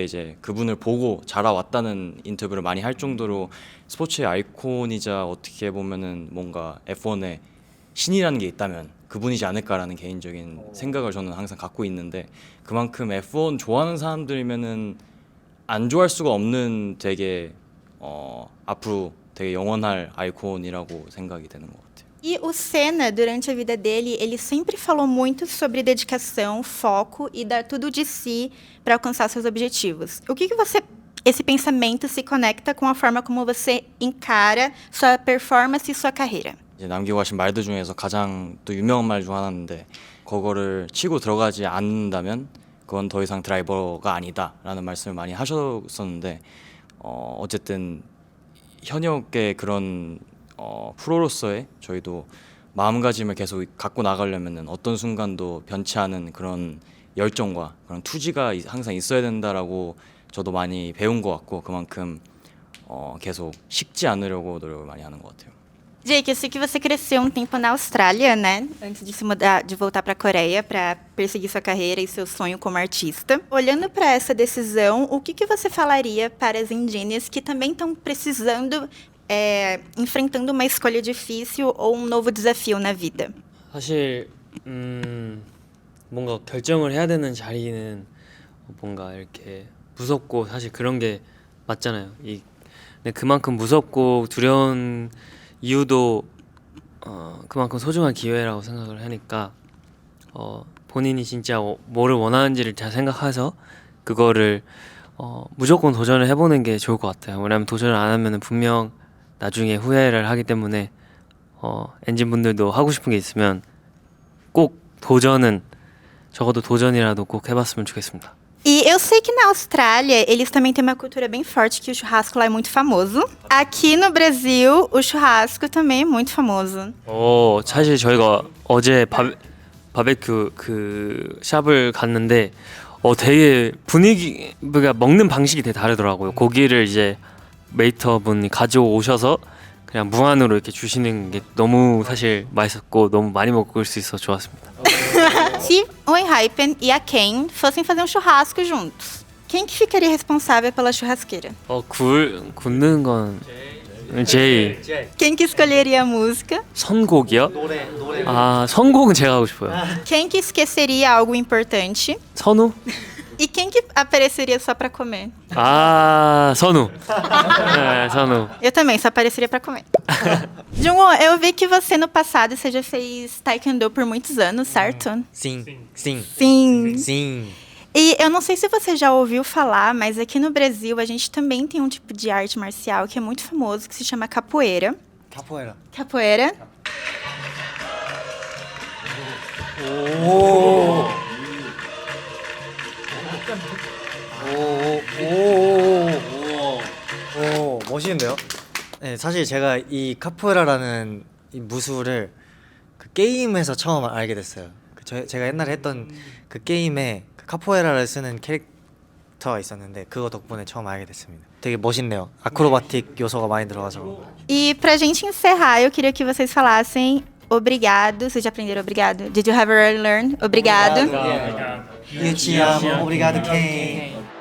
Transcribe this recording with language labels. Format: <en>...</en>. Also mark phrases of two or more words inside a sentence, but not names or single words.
<ko>이제 그분을 보고 자라왔다는 인터뷰를 많이 할 정도로 스포츠의 아이콘이자 어떻게 보면은 뭔가 F1의 신이라는 게 있다면 그분이지 않을까라는 개인적인 생각을 저는 항상 갖고 있는데 그만큼 F1 좋아하는 사람들이면은 안 좋아할 수가 없는 되게 앞으로 되게 영원할 아이콘이라고 생각이 되는 것 같아요.</ko> <pt>E o Senna, durante a vida dele, ele sempre falou muito sobre dedicação, foco e dar tudo de si para alcançar seus objetivos. O que esse pensamento se conecta com a forma como você encara sua performance e sua carreira?</pt> <ko>이제 남기고 가신 말들 중에서 가장 또 유명한 말 중 하나인데 그거를 치고 들어가지 않는다면 그건 더 이상 드라이버가 아니다라는 말씀을 많이 하셨었는데 어쨌든 현역의 그런 프로로서의 저희도 마음가짐을 계속 갖고 나가려면은 어떤 순간도 변치 않은 그런 열정과 그런 투지가 항상 있어야 된다라고 저도 많이 배운 것 같고 그만큼 계속 식지 않으려고 노력을 많이 하는 것 같아요.</ko> <pt>Jake, eu sei que você cresceu um tempo na Austrália, né? Antes de se mudar, de voltar para a Coreia para perseguir sua carreira e seu sonho como artista. Olhando para essa decisão, o que você falaria para as indígenas que também estão precisando, enfrentando uma escolha difícil ou um novo desafio na vida?</pt> <ko>사실 뭔가 결정을 해야 되는 자리는 뭔가 이렇게 무섭고 사실 그런 게 맞잖아요. 근데 그만큼 무섭고 두려운 이유도 그만큼 소중한 기회라고 생각을 하니까 본인이 진짜 뭐를 원하는지를 잘 생각해서 그거를 무조건 도전을 해보는 게 좋을 것 같아요. 왜냐하면 도전을 안 하면 분명 나중에 후회를 하기 때문에 엔진 분들도 하고 싶은 게 있으면 꼭 도전은 적어도 도전이라도 꼭 해봤으면 좋겠습니다.</ko> <pt>E eu sei que na Austrália eles também têm uma cultura bem forte que o churrasco lá é muito famoso. Aqui no Brasil o churrasco também é muito famoso.</pt> <ko>사실 저희가 어제 바베큐 그 샵을 갔는데 되게 분위기가 먹는 방식이 되게 다르더라고요. 고기를 이제 웨이터분이 가져오셔서 그냥 무한으로 이렇게 주시는 게 너무 사실 맛있었고 너무 많이 먹을 수 있어서 좋았습니다.</ko> <pt>Se o Enhypen e a Ken fossem fazer um churrasco juntos, quem que ficaria responsável pela churrasqueira?</pt> <ko>굽는 건 제이.</ko> <pt>Quem que escolheria a música?</pt> <ko>선곡이요? 선곡은 제가 하고 싶어요.</ko> <pt>Quem que esqueceria algo importante?</pt> <ko>선우?</ko> <pt>E quem que apareceria só pra comer?</pt> <ko>선우. 네, 선우.</ko> <pt>Eu também, só apareceria pra comer. Jungwon, eu vi que você no passado você já fez taekwondo por muitos anos, certo? Sim. Sim. E eu não sei se você já ouviu falar, mas aqui no Brasil a gente também tem um tipo de arte marcial que é muito famoso, que se chama capoeira. Capoeira.</pt> <ko>오, 멋있는데요? 네, 사실 제가 이 카포에라라는 이 무술을 그 게임에서 처음 알게 됐어요. 제가 옛날에 했던 그 게임에 그 카포에라를 쓰는 캐릭터가 있었는데 그거 덕분에 처음 알게 됐습니다. 되게 멋있네요. 아크로바틱 요소가 많이 들어가서.</ko> <pt>E pra gente encerrar, eu queria que vocês falassem obrigado. Vocês já aprenderam obrigado?</pt> <en>Did you ever learn?</en> <pt>Obrigado.</pt> <ko>유치야, 오브리가도 Ken.</ko>